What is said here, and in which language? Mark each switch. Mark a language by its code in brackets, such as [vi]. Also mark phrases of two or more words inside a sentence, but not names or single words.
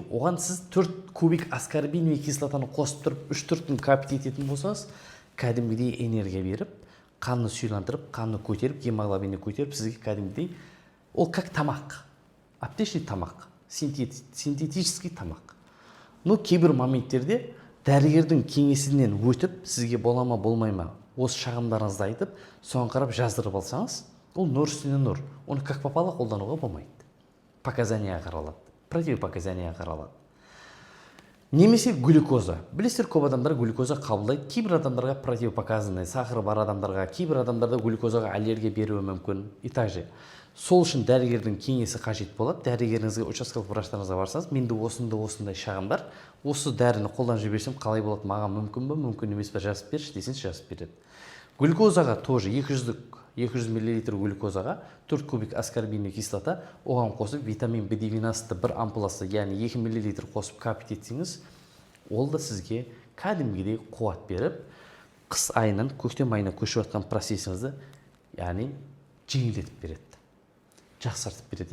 [kk] Оған сіз 4 кубик аскорбиновый кислотаны қосып тұрып, 3-4 күн капить ететін болсаңыз, кәдімгідей энергия беріп, қанды сұйландырып, қанды көтеріп, гемоглобинді көтеріп, сізге кәдімгідей, ол как тамақ, аптечный тамақ, синтетический тамақ. Но кейбір моменттерде дәрігердің кеңесінен өтіп, сізге бола ма, болмай ма, осы шағымдарыңызды айтып, соған қарап жаздырып алсаңыз, ол нұр үстіне нұр. Оны [ru] как попало [kk] қолдануға болмайды. Показания қаралады, противопоказания қаралады. Немесе глюкоза. Білесіздер, көп адамдар глюкоза қабылдайды. Кейбір адамдарға противопоказанный, сахары бар адамдарға, кейбір адамдарда глюкозаға аллергия беруі мүмкін. [ru] И также [kk] сол үшін дәрігердің кеңесі қажет болады. Дәрігеріңізге, учаскелік врачтарыңызға барсаңыз, менде осындай шағым бар. Осы дәріні қолданып жіберсем қалай болады, маған мүмкін бе, мүмкін емес пе, жазып берші десеңіз, жазып береді. Глюкозаға тоже 200 мл глюкозаға 4 кубик [ru] аскорбиновый кислота, [kk] оған қосып витамин B12 бір ампуласы, яғни 2 мл қосып капить етсеңіз, ол да сізге кәдімгідей қуат беріп, қыс айынан көктем айына көшіп жатқан процесіңізді, яғни жеңілдетіп береді, жақсартып береді.